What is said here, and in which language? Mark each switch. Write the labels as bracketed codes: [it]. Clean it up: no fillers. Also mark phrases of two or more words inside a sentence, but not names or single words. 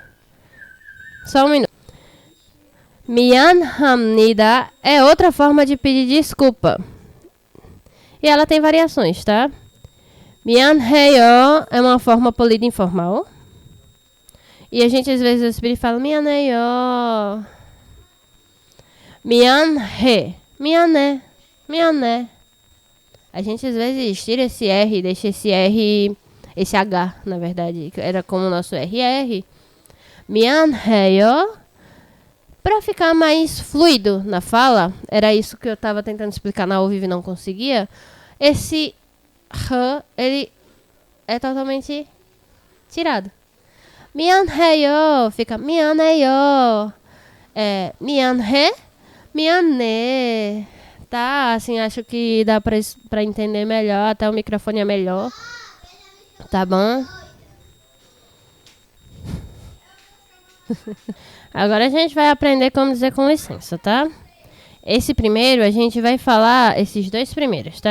[pt] Só um minuto. 미안합니다 é outra forma de pedir desculpa. E ela tem variações, tá? 미안해요 é uma forma polida informal. E a gente às vezes fala 미안해요. [ko] 미안해. 미안해. 미안해. [pt] A gente às vezes tira esse R e deixa esse R... Esse H, na verdade, que era como o nosso RR. [ko] 미안해요. [pt] Para ficar mais fluido na fala, era isso que eu estava tentando explicar na ao vivo e não conseguia. Esse R, ele é totalmente tirado. [ko] 미안해요. Fica 미안해요. 미안해. 미안해. [pt] Tá, assim, acho que dá pra entender melhor. Até o microfone é melhor. Tá bom? Agora a gente vai aprender como dizer com licença, tá? Esse primeiro a gente vai falar, esses dois primeiros, tá?